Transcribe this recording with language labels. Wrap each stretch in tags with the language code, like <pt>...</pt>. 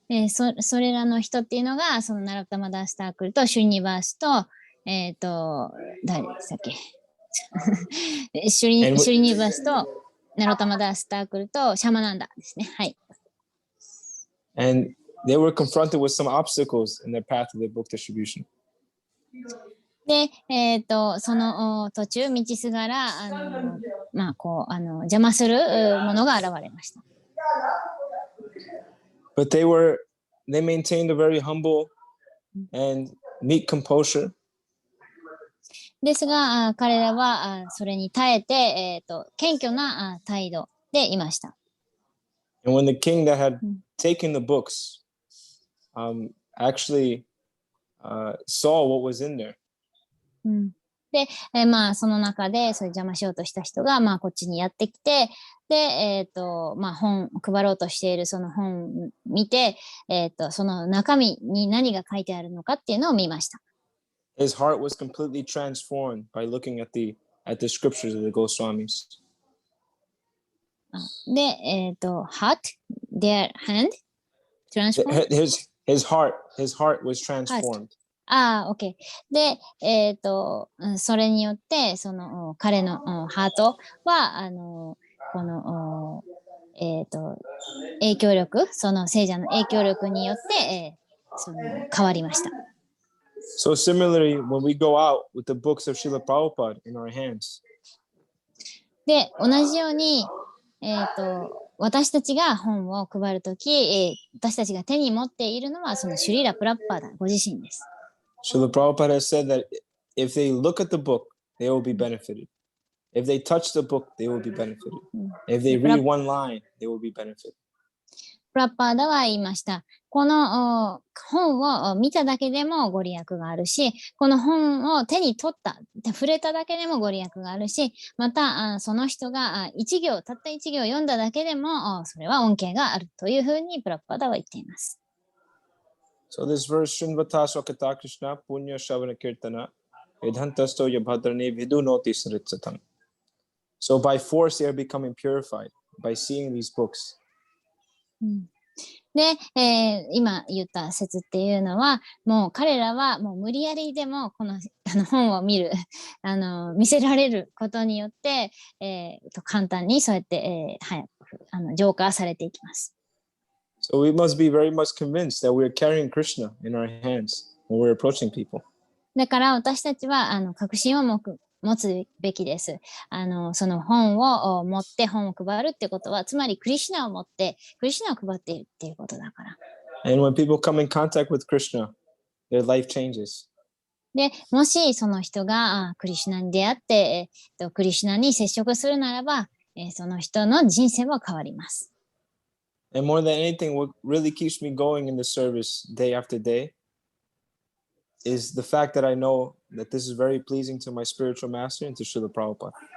<ja>それらの人っていうのが、そのナロッタマダスタークルとシュリニバースと、誰でしたっけシュリニバースとナロッタマダスタークルとシャマナンダですね。はい。</ja> <en>And they were confronted with some obstacles in their path to the book distribution.</en> <ja>で、その途中、道すがら、邪魔するものが現れました。</ja> <en>But they maintained a very humble and meek composure.</en> <ja>ですが、彼らはそれに耐えて、謙虚な態度でいました。</ja> <en>And when the king that had taken the books actually saw what was in there.</en> <ja>で、その中でそういう邪魔しようとした人が、こっちにやってきて、で、本配ろうとしているその本を見て、その中身に何が書いてあるのかっていうのを見ました。</ja> <en>His heart was completely transformed by looking at the scriptures of the Goswamis. で、heart, their hand, transformed? His heart was transformed. OK。</en> <ja>で、それによって、その彼のハートは、この、影響力、その聖者の影響力によって、その変わりました。</ja> <en>So similarly, when we go out with the books of Srila Prabhupada in our hands.</en> <ja>で、同じように、私たちが本を配るとき、私たちが手に持っているのはそのシュリーラ・プラッパーダご自身です。</ja> <en>Srila Prabhupada has said that if they look at the book, they will be benefited. If they touch the book, they will be benefited. If they read one line, they will be benefited.</en> <ja>プラッパーダは言いました。この本を見ただけでもご利益があるし、この本を手に取った、触れただけでもご利益があるし、またその人がたった一行読んだだけでもそれは恩恵があるというふうにプラッパーダは言っています。</ja> <en>So this verse,</en> <sa>Srinvata Swakata Krishna Punya Shavana Kirtana Vedhantasto Yabhadrani Vidunoti Saritsatam.</sa> <en>So by force they are becoming purified by seeing these books.</en> <ja>で、今言った説っていうのは、もう彼らはもう無理やりでもこの本を見る見せられることによって、簡単にそうやって、浄化されていきます。</ja> <en>So we must be very much convinced that we're carrying Krishna in our hands when we're approaching people.</en> <ja>だから私たちは確信を持つべきです。その本を持って本を配るってことは、つまりクリシュナを持ってクリシュナを配っているっていうことだから。</ja> <en>And when people come in contact with Krishna, their life changes.</en> <ja>で、もしその人がクリシュナに出会って、クリシュナに接触するならば、その人の人生は変わります。</ja> <en>And more than anything, what really keeps me going in the service day after day is the fact that I know that this is very pleasing to my spiritual master and to Srila Prabhupada.</en>